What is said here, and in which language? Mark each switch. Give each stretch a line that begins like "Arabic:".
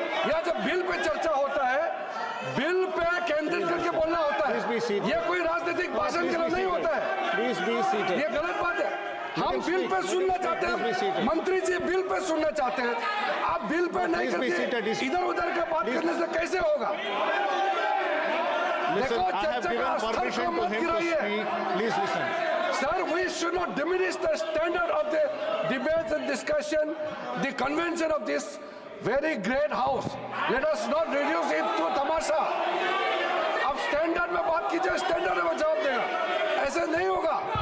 Hindi: या जब bill pay चर्चा होता है, बिल पे केंद्रित करके बोलना होता है, ये कोई राजनीतिक भाषण के लिए नहीं होता है। ये गलत बात है। हम बिल पे सुनना चाहते हैं, मंत्री जी बिल पे सुनना चाहते हैं, आप बिल पे नहीं करके इधर उधर का बात करने से कैसे होगा? देखो चर्चा का स्तर को मत गिराइए।
English: Please listen. Sir, we should not diminish the standard of the debates and discussion, the convention of this very great house. Let us not reduce it to तमाशा।
Hindi: अब स्टैंडर्ड में बात कीजिए, स्टैंडर्ड में जवाब देगा, ऐसे नहीं होगा।